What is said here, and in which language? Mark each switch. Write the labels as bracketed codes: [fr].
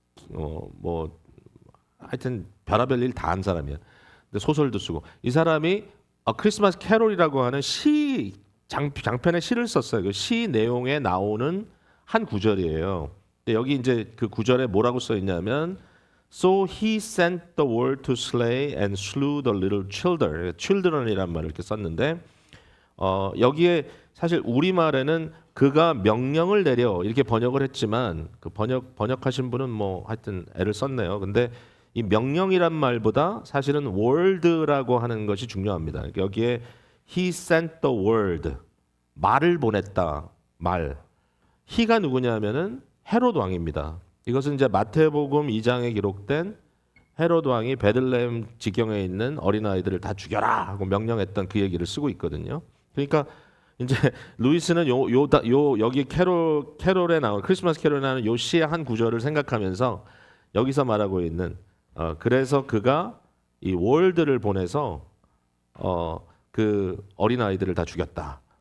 [ko] 뭐 하여튼 별의별 일 다 한 사람이야. 근데 소설도 쓰고 이 사람이 크리스마스 캐롤이라고 하는 장편의 시를 썼어요. 그 시 내용에 나오는 한 구절이에요. 근데 여기 이제 그 구절에 뭐라고 써 있냐면 [en] So he sent the word to slay and slew the little children. [ko] children이란 말을 이렇게 썼는데 여기에 사실 우리말에는 그가 명령을 내려 이렇게 번역을 했지만 그 번역하신 분은 뭐 하여튼 애를 썼네요. 근데 이 명령이란 말보다 사실은 word라고 하는 것이 중요합니다. 여기에 [en] he sent the word [ko] 말을 보냈다. 말. he가 누구냐면은 헤롯 왕입니다. 이것은 이제 마태복음 2장에 기록된 헤롯 왕이 베들레헴 지경에 있는 어린아이들을 다 죽여라 하고 명령했던 그 얘기를 쓰고 있거든요. 그러니까 이제 루이스는 여기 캐롤에 나온 크리스마스 캐롤에 나오는 요 시의 한 구절을 생각하면서 여기서 말하고 있는 그래서 그가 이 월드를 보내서 그 어린 아이들을 다 죽였다.